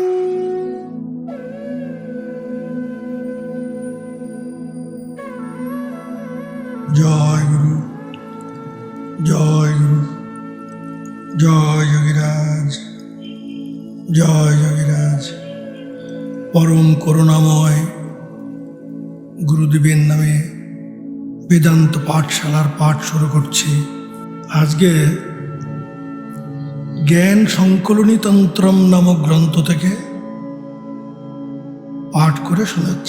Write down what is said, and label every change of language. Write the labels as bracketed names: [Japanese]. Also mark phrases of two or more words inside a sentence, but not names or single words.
[Hindi] जय गुरु जय गुरु जय योगीराज जय योगीराज। [Bangla] परम করুণাময় গুরুদেবের নামে বেদান্ত পাঠশালার পাঠ শুরু করছি। আজকে জ্ঞান সংকলনী তন্ত্রম নামক গ্রন্থ থেকে পাঠ করে শোনাচ্ছি।